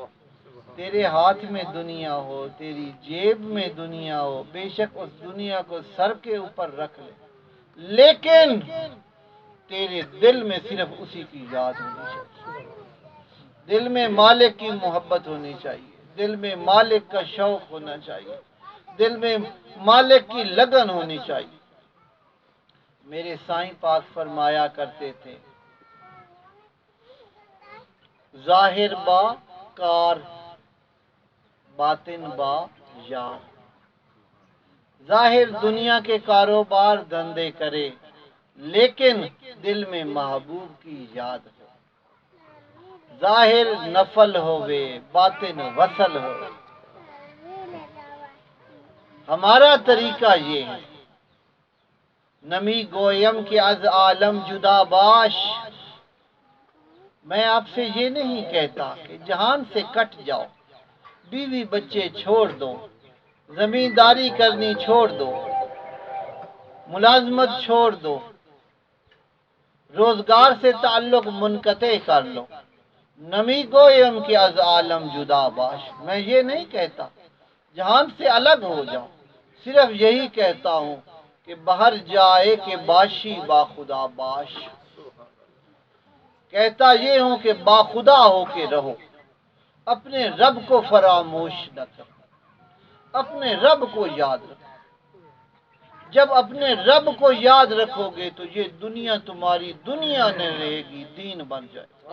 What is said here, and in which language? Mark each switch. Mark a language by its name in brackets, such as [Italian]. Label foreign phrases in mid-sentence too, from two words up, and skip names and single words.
[Urdu] تیرے ہاتھ میں دنیا ہو، تیری جیب میں دنیا ہو، بے شک اس دنیا کو سر کے اوپر رکھ لے، لیکن تیرے دل میں صرف اسی کی یاد ہونی چاہیے، دل میں مالک کی محبت ہونی چاہیے، دل میں مالک کا شوق ہونا چاہیے، دل میں مالک کی لگن ہونی چاہیے۔ میرے سائیں پاک فرمایا کرتے تھے [Persian] ظاہر با کار، باطن با یار، [Urdu] ظاہر دنیا کے کاروبار دھندے کرے، لیکن دل میں محبوب کی یاد ہو۔ ظاہر نفل ہوئے باطن وصل ہو۔ ہمارا طریقہ یہ ہے، [Persian] نمی گویم کہ از عالم جدا باش۔ [Urdu] میں آپ سے یہ نہیں کہتا کہ جہان سے کٹ جاؤ، بیوی بچے چھوڑ دو، زمینداری کرنی چھوڑ دو، ملازمت چھوڑ دو، روزگار سے تعلق منقطع کر لو۔ [Persian] نمی گویم کہ از عالم جدا باش، [Urdu] میں یہ نہیں کہتا جہان سے الگ ہو جاؤ، صرف یہی کہتا ہوں کہ باہر جائے [Persian] کہ باشی با خدا باش۔ [Urdu] کہتا یہ ہوں کہ با خدا ہو کے رہو، اپنے رب کو فراموش نہ کرو، اپنے رب کو یاد رکھو۔ جب اپنے رب کو یاد رکھو گے تو یہ دنیا تمہاری دنیا نہ رہے گی، دین بن جائے۔